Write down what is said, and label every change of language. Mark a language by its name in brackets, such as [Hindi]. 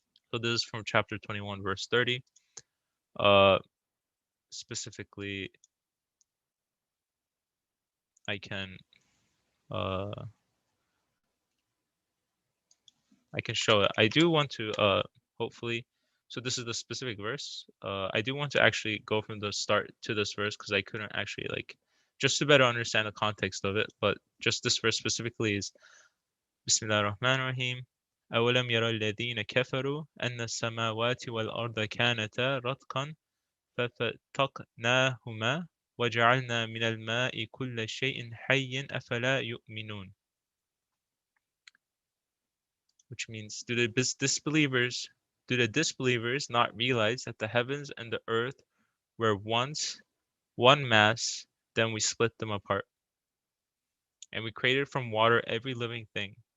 [English] So this is from chapter 21, verse 30. Uh, Specifically, I can uh, I can show it. I do want to hopefully. So this is the specific verse. I do want to actually go from the start to this verse because I couldn't actually just to better understand the context of it. But just this verse specifically is Bismillah ar-Rahman ar-Rahim. [Arabic] أولم يرى الذين كفروا أن السماوات والأرض كانتا رتقا ففتقناهما وجعلنا من الماء كل شيء حي أفلا يؤمنون. [English] Which means, do the disbelievers not realize that the heavens and the earth were once one mass, then we split them apart, and we created from water every living thing?